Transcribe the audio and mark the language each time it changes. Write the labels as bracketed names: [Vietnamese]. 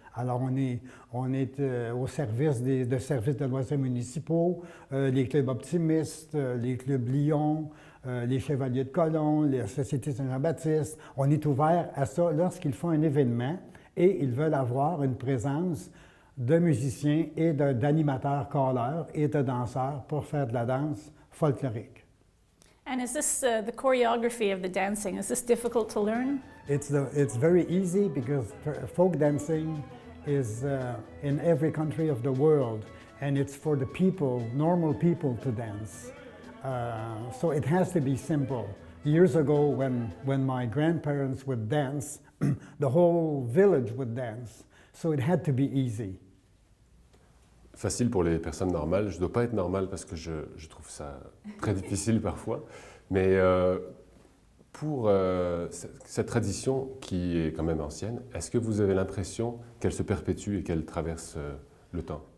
[French] Alors, on est au service de services de loisirs municipaux, les clubs optimistes, les clubs Lyon, les Chevaliers de Colomb, la Société Saint-Jean-Baptiste. On est ouvert à ça lorsqu'ils font un événement et ils veulent avoir une présence de musiciens et d'animateurs calleurs et de danseurs pour faire de la danse folklorique. [English] And is this the choreography of the dancing? Is this difficult to learn? It's very easy because folk dancing is in every country of the world, and it's for the people, normal people, to dance. So it has to be simple. Years ago, when my grandparents would dance, the whole village would dance. So it had to be easy. [French] Facile pour les personnes normales. Je ne dois pas être normal parce que je trouve ça très difficile parfois. Mais pour cette tradition qui est quand même ancienne, est-ce que vous avez l'impression qu'elle se perpétue et qu'elle traverse le temps?